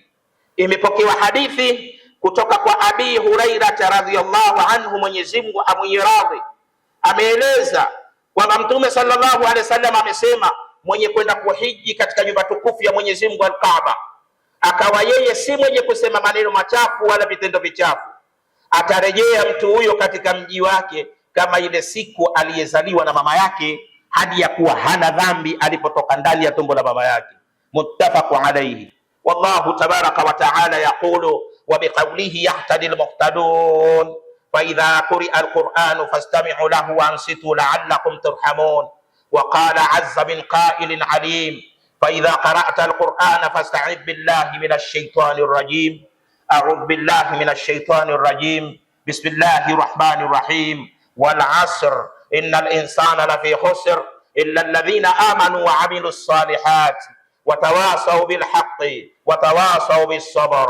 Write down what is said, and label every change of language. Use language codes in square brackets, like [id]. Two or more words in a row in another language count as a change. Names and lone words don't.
[sw] Imepokewa hadithi kutoka kwa Abi Hurairah [ar] رضي الله عنه, [sw] Mwenyezi Mungu amwiradhi, ameeleza kwamba Mtume [ar] صلى الله عليه وسلم [sw] amesema, mwenye kwenda kuhiji katika nyumba tukufu ya Mwenyezi Mungu Al-Kaaba, akawa yeye si mwenye kusema maneno machafu wala vitendo vichafu, atarejea mtu huyo katika mji wake kama ile siku aliyezaliwa na mama yake, hadi ya kuwa hana dhambi alipotoka ndani ya tumbo la mama yake. [ar] متفق عليه والله تبارك وتعالى يقول وبقوله يهتدي المهتدون فإذا قرئ القرآن فاستمعوا له وأنصتوا لعلكم ترحمون. وقال عز من قائل عليم فإذا قرأت القرآن فاستعذ بالله من الشيطان الرجيم. أعوذ بالله من الشيطان الرجيم بسم الله الرحمن الرحيم. والعصر إن الإنسان لفي خسر إلا الذين آمنوا وعملوا الصالحات وتواصوا بالحق وتواصوا بالصبر.